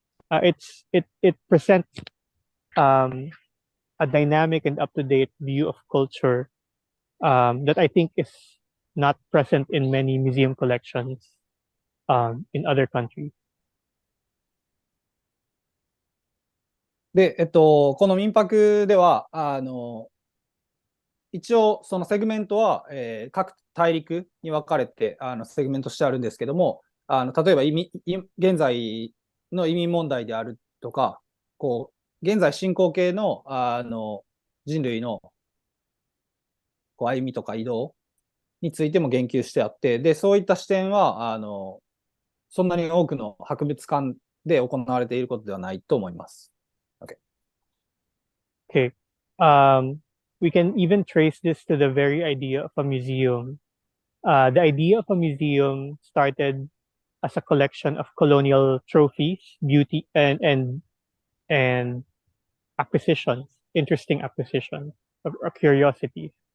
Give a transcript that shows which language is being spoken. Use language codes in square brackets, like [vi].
[en] It presents um, a dynamic and up to date view of culture that I think is not present in many museum collections in other countries. [ja] で、この民泊では、一応、そのセグメントは、各大陸に分かれて、セグメントしてあるんですけども、例えば現在の移民問題であるとか、こう、現在進行形の、人類のこう歩みとか移動についても言及してあって、で、そういった視点は、そんなに多くの博物館で行われていることではないと思います。 [en] Okay. We can even trace this to the very idea of a museum. The idea of a museum started as a collection of colonial trophies, beauty, and acquisitions, interesting acquisitions, or curiosities.